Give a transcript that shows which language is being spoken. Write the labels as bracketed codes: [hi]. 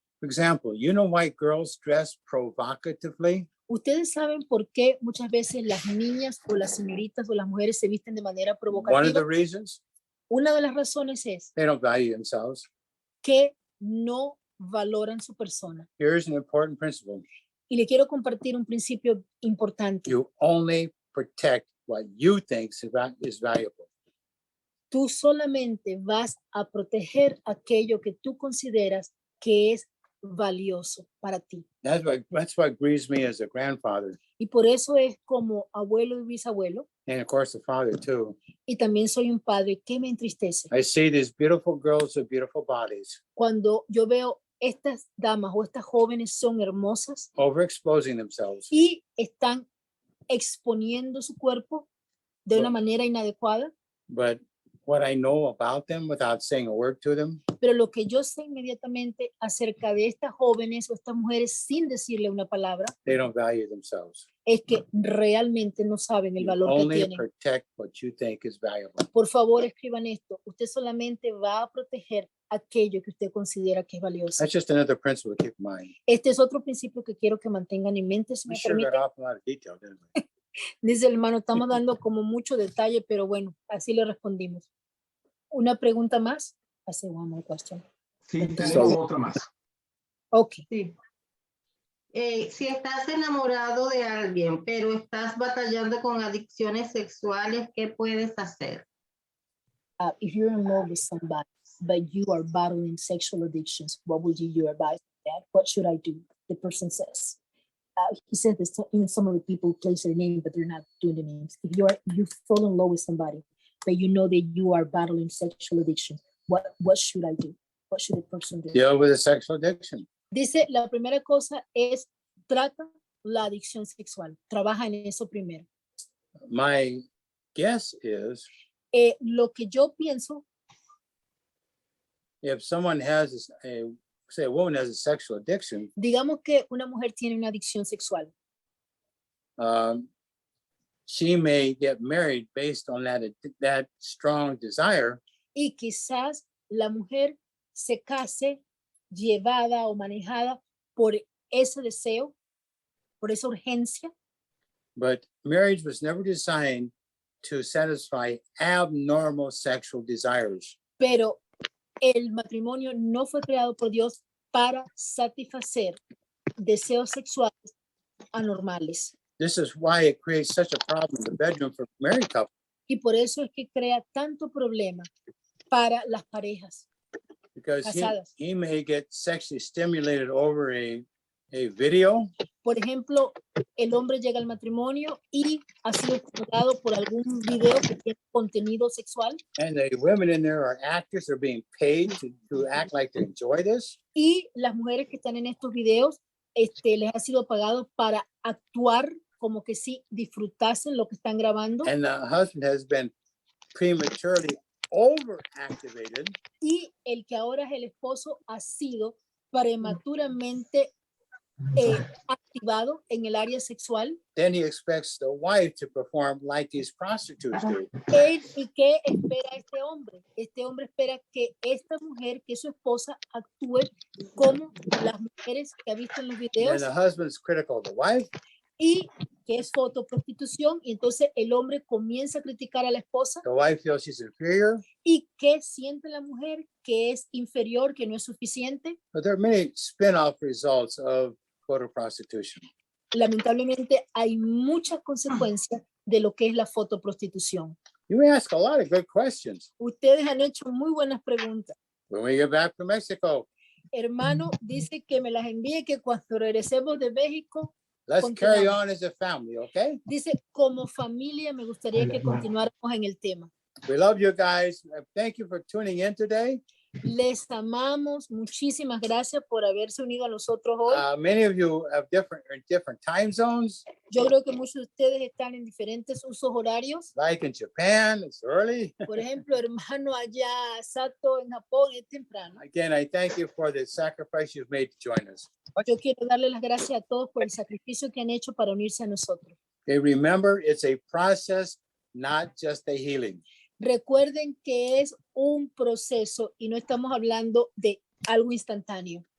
[en] For example, you know why girls dress provocatively? [es] Ustedes saben por qué muchas veces las niñas o las señoritas o las mujeres se visten de manera [en] One of [es] provocativa. [en] the reasons, [es] Una de las razones es [en] they don't value themselves. [es] que no valoran su persona. [en] Here's an important principle. [es] Y le quiero compartir un principio importante. [en] You only protect what you think is valuable. [es] Tú solamente vas a proteger aquello que tú consideras que es valioso para ti. [en] That's what grieves me as a grandfather, [es] Y por eso es como abuelo y bisabuelo, [en] and of course a father too. [es] y también soy un padre que me entristece [en] I see these beautiful girls with beautiful bodies [es] cuando yo veo estas damas o estas jóvenes son hermosas [en] overexposing themselves. [es] y están exponiendo su cuerpo de una manera inadecuada, [en] But what I know about them without saying a word to them, [es] pero lo que yo sé inmediatamente acerca de estas jóvenes o estas mujeres sin decirle una palabra [en] they don't value themselves. [es] es que realmente no saben el [en] You [es] valor que [en] only [es] tienen. [en] protect what you think is valuable. [es] Por favor, escriban esto. Usted solamente va a proteger aquello que usted considera que es valioso. [en] That's just another principle to keep in mind. [es] Este es otro principio que quiero que mantengan en mente, si [en] We [es] me [en] sure got [es] permite. [en] off a lot of detail, didn't we? [es] Dice el hermano, estamos dando como mucho detalle, pero bueno, así le respondimos. ¿Una pregunta más? Hace [en] one more question. [es] Sí, tenemos otra más. [en] Ok. [es] Sí. Si estás enamorado de alguien, pero estás batallando con adicciones sexuales, ¿qué puedes hacer? [en] If you're in love with somebody, but you are battling sexual addictions, what would you advise that? What should I do? The person says. He said this, some of the people place their name, but they're not doing the names. If you fall in love with somebody, but you know that you are battling sexual addiction, what should I do? What should the person do? Deal with a sexual addiction. [es] Dice, la primera cosa es trata la adicción sexual. Trabaja en eso primero. [en] My guess is [es] Lo que yo pienso, [en] if someone has say a woman has a sexual addiction, [es] digamos que una mujer tiene una adicción sexual. [en] she may get married based on that strong desire, [es] Y quizás la mujer se case llevada o manejada por ese deseo, por esa urgencia, [en] but marriage was never designed to satisfy abnormal sexual desires. [es] pero el matrimonio no fue creado por Dios para satisfacer deseos sexuales anormales. [en] This is why it creates such a problem in the bedroom for married couples. [es] Y por eso es que crea tanto problema para las parejas. [en] Because [es] Casadas. [en] he may get sexually stimulated over a video, [es] Por ejemplo, el hombre llega al matrimonio y ha sido estimulado por algún video que tiene contenido sexual [en] and the women in there are actors, they're being paid to act like they enjoy this. [es] y las mujeres que están en estos videos les ha sido pagado para actuar como que sí disfrutasen lo que están grabando [en] And the husband has been prematurely overactivated, [es] y el que ahora es el esposo ha sido prematuramente activado en el área sexual. [en] then he expects the wife to perform like these prostitutes do. [es] ¿Y qué espera este hombre? Este hombre espera que esta mujer, que es su esposa, actúe como las mujeres que ha visto en los [en] And [es] videos [en] the husband's critical of the wife, [es] y que es fotoprostitución. Y entonces el hombre comienza a criticar a la esposa. [en] the wife feels she's inferior. [es] ¿Y qué siente la mujer? Que es inferior, que no es suficiente. [en] But there are many spin-off results of photo prostitution. [es] Lamentablemente hay muchas consecuencias de lo que es la fotoprostitución. [en] You ask a lot of good questions. [es] Ustedes han hecho muy buenas preguntas. [en] When we get back from Mexico, [es] Hermano, dice que me las envíe, que cuando regresemos de México, [en] let's carry [es] continuamos. [en] on as a family, okay? [es] Dice, como familia me gustaría que continuáramos en el tema. [en] We love you guys. Thank you for tuning in today. [es] Les amamos. Muchísimas gracias por haberse unido a nosotros hoy. [en] Many of you have different time zones. [es] Yo creo que muchos de ustedes están en diferentes usos horarios. [en] Like in Japan, it's early. [es] Por ejemplo, hermano allá, Sato, en Japón, es temprano. [en] Again, I thank you for the sacrifice you've made to join us. [es] Yo quiero darle las gracias a todos por el sacrificio que han hecho para unirse a nosotros. [en] Okay, remember, it's a process, not just a healing. [es] Recuerden que es un proceso y no estamos hablando de algo instantáneo.